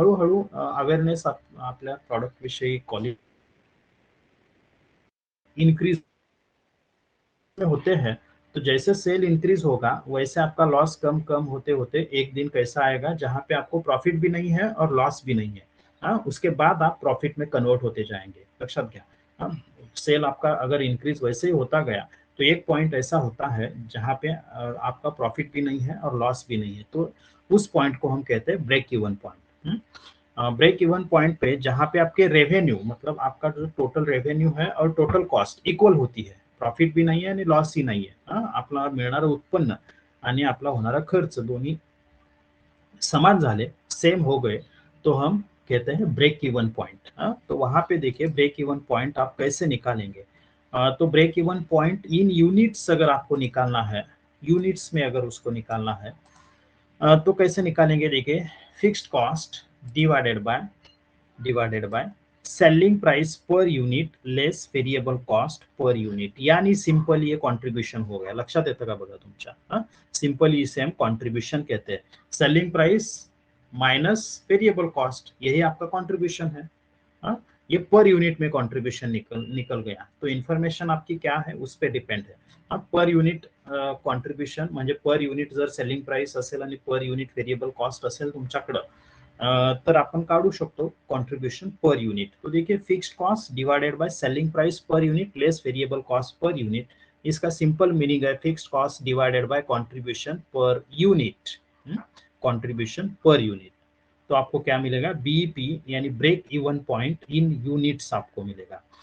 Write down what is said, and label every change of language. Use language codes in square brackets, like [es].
[mr] हळूहळू अवेअरनेस आपल्या प्रोडक्ट विषयी क्वालिटी [hi] इंक्रीज होते हैं, तो जैसे सेल इंक्रीज होगा वैसे आपका लॉस कम कम होते होते एक दिन कैसा आएगा जहां पे आपको प्रॉफिट भी नहीं है और लॉस भी नहीं है. उसके बाद आप प्रॉफिट में कन्वर्ट होते जाएंगे. [mr] लक्षात घ्या, [hi] सेल आपका अगर इंक्रीज वैसे ही होता गया तो एक पॉइंट ऐसा होता है जहां पे आपका प्रॉफिट भी नहीं है और लॉस भी नहीं है, तो उस पॉइंट को हम कहते हैं break even point. Break even point पे जहां पे आपके रेवेन्यू, मतलब आपका जो टोटल रेवेन्यू है और टोटल कॉस्ट इक्वल होती है, [mr] प्रॉफिट भी नाही आहे आणि लॉस ही नाही आहे, आपला मिळणारं उत्पन्न आणि आपला होणारा खर्च दोन्ही समान झाले, [hi] सेम हो गए, तो हम कहते हैं ब्रेक इवन पॉइंट. तो वहां पे देखिए ब्रेक इवन पॉइंट आप कैसे निकालेंगे. तो break even point in units अगर आपको निकालना है, यूनिट्स में अगर उसको निकालना है, तो कैसे निकालेंगे. देखिए, fixed cost divided by selling price per unit less variable cost per unit, यानी सिंपल ये कॉन्ट्रीब्यूशन हो गया. [mr] लक्षात येतं का बघा तुमच्या, [hi] सिंपली इसे हम कॉन्ट्रीब्यूशन कहते हैं. Selling price minus variable cost, यही आपका कॉन्ट्रीब्यूशन है. ये पर यूनिट में कॉन्ट्रीब्यूशन निकल गया. तो इन्फॉर्मेशन आपकी क्या है उस पर डिपेंड है. [mr] पर युनिट कॉन्ट्रीब्यूशन म्हणजे पर युनिट जर सेलिंग प्राइस असेल आणि पर युनिट व्हेरिएबल कॉस्ट असेल तुमच्याकडं, तर आपण काढू शकतो कॉन्ट्रीब्यूशन पर यूनिट. [hi] तो देखिए, fixed cost divided by selling price per unit less variable cost per unit, इसका सिंपल मीनिंग है fixed cost divided by contribution per unit. Contribution per unit, तो आपको क्या मिलेगा, बीईपी यानी break even point in units आपको मिलेगा.